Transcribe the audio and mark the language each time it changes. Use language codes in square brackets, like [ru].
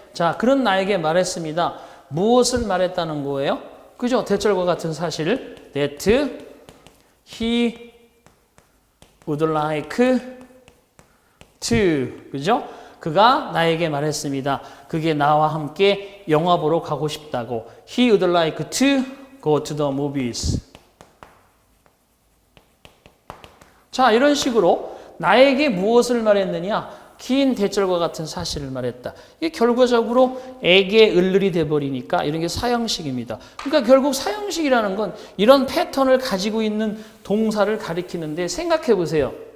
[ko] 자, 그는 나에게 말했습니다. 무엇을 말했다는 거예요? 그죠? 대절과 같은 사실. [en] That he would like to. [ko] 그죠? 그가 나에게 말했습니다. 그게 나와 함께 영화 보러 가고 싶다고. [en] He would like to go to the movies. [ko] 자, 이런 식으로 나에게 무엇을 말했느냐? 긴 대절과 같은 사실을 말했다. 이게 결과적으로 에게 을을이 돼버리니까 이런 게 사형식입니다. 그러니까 결국 사형식이라는 건 이런 패턴을 가지고 있는 동사를 가리키는데, 생각해 보세요.